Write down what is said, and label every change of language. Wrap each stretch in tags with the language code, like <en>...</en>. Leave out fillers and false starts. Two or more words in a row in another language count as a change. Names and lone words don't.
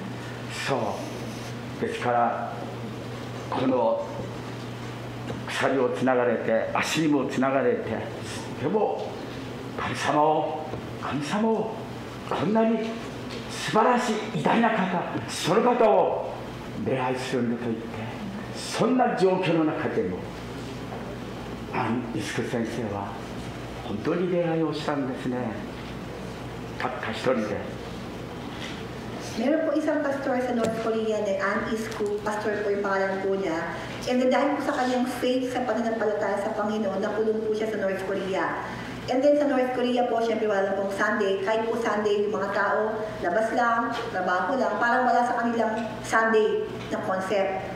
<ja>そうですから、この鎖をつながれて、足にもつながれて、でも神様をこんなに素晴らしい偉大な方、その方を礼拝するんだと言って、そんな状況の中でもアン・イスク先生は本当に礼拝をしたんですね。たった一人で。</ja> <tl>Meron po isang pastor sa North Korea na An Isku, pastor po yung pangalan po niya.</tl> <en>And then</en> <tl>dahil po sa kanyang faith sa pananampalataya sa Panginoon, nakulong po siya sa North Korea.</tl> <en>And then</en> <tl>sa North Korea po, syempre wala pong Sunday. Kahit po Sunday, yung mga tao, labas lang, trabaho lang, parang wala sa kanilang Sunday na concept.</tl>